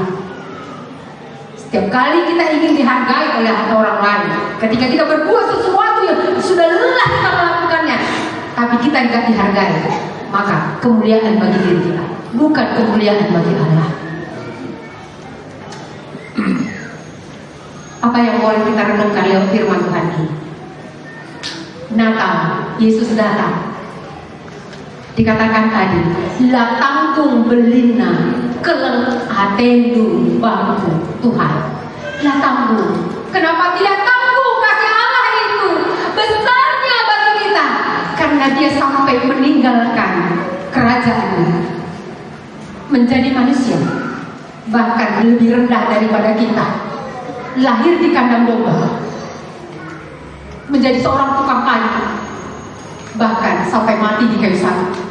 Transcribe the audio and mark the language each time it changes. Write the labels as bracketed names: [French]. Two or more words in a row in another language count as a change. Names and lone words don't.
[Indonesian] Setiap kali kita ingin dihargai oleh orang lain, ketika kita berbuat sesuatu yang sudah lelah kita melakukannya, tapi kita tidak dihargai, maka kemuliaan bagi diri kita, bukan kemuliaan bagi Allah. Apa yang boleh kita renungkan lewat firman Tuhan ini? Natal, Yesus datang. Dikatakan tadi, [Batak Karo] la tanggung belina keleng atendu bangku Tuhan. La tanggung. [Indonesian] Kenapa tidak tanggung kasih Allah itu? Besarnya bagi kita. Karena dia sampai meninggalkan kerajaannya, menjadi manusia, bahkan lebih rendah daripada kita. Lahir di kandang domba, menjadi seorang tukang kayu, bahkan sampai mati di kayu salib.